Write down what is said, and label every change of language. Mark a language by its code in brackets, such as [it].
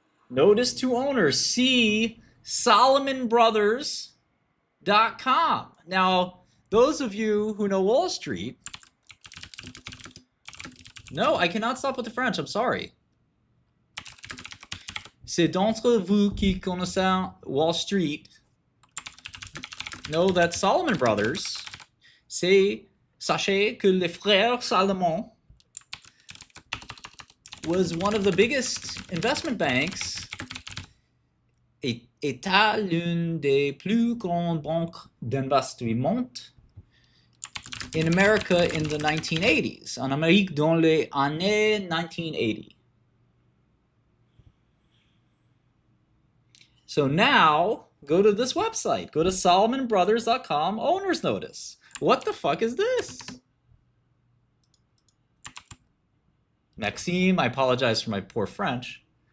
[en] Notice to owners, see SolomonBrothers.com. Now, those of you who know Wall Street, no, I cannot stop with the French, I'm sorry. [fr] C'est d'entre vous qui connaissez Wall Street [en] know that Salomon Brothers, [fr] sachez que les frères Salomon [en] was one of the biggest investment banks, [fr] était l'une des plus grandes banques d'investissement [en] in America in the 1980s, [fr] en Amérique dans les années 1980. [en] So now, go to this website. Go to SolomonBrothers.com, owner's notice. What the fuck is this? Maxime, I apologize for my poor French.